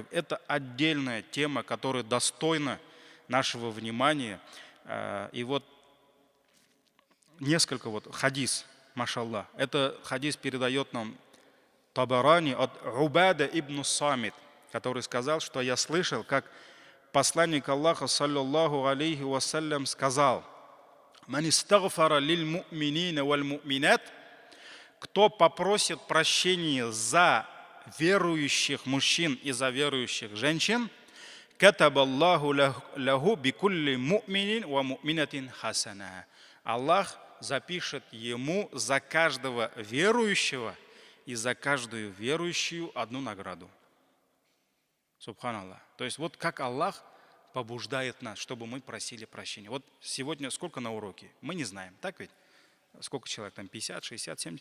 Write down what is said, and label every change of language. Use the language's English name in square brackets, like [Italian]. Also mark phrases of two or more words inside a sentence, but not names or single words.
[Russian] Это отдельная тема, которая достойна нашего внимания. И вот несколько хадис, машаллах. Это хадис передает нам Табарани от Убада ибн Самит, который сказал, что я слышал, как посланник Аллаха, [Arabic] صلى الله عليه وسلم, [Russian] сказал: [Arabic] «من استغفر للمؤمنين والمؤمنات», [Russian] кто попросит прощения за верующих мужчин и за верующих женщин, [Arabic] كتب الله له بكل مؤمن ومؤمنة حسنة. [Russian] Аллах запишет ему за каждого верующего и за каждую верующую одну награду. Субханаллах. То есть вот как Аллах побуждает нас, чтобы мы просили прощения. Вот сегодня сколько на уроке? Мы не знаем, так ведь? Сколько человек там? 50, 60, 70.